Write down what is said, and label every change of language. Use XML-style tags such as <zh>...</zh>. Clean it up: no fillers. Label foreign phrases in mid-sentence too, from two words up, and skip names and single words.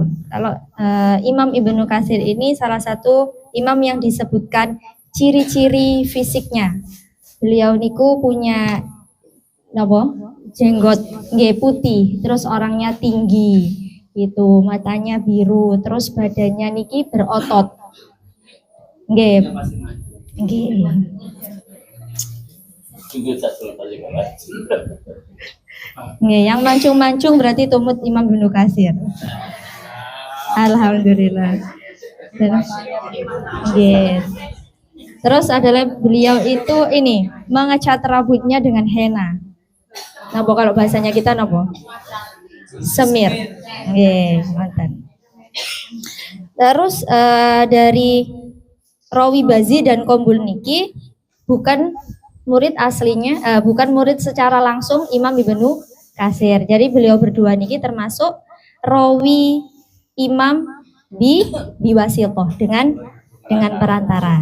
<id>Kalau Imam Ibnu Katsir ini salah satu imam yang disebutkan ciri-ciri fisiknya. Beliau niku punya jenggot putih, terus orangnya tinggi, gitu, matanya biru, terus badannya niki berotot. Nggih. Yang mancung-mancung berarti tumut Imam Ibnu Katsir. Alhamdulillah. Yes. Terus adalah beliau itu ini mengecat rambutnya dengan henna. Napa kalau bahasanya kita napa? Semir.</id> <jv>Nggih, ngoten.</jv> <id>Terus dari Rawi Bazi dan Qombul niki bukan murid aslinya, bukan murid secara langsung Imam Ibnu Katsir. Jadi beliau berdua niki termasuk rawi Imam biwasitoh dengan perantara.</id>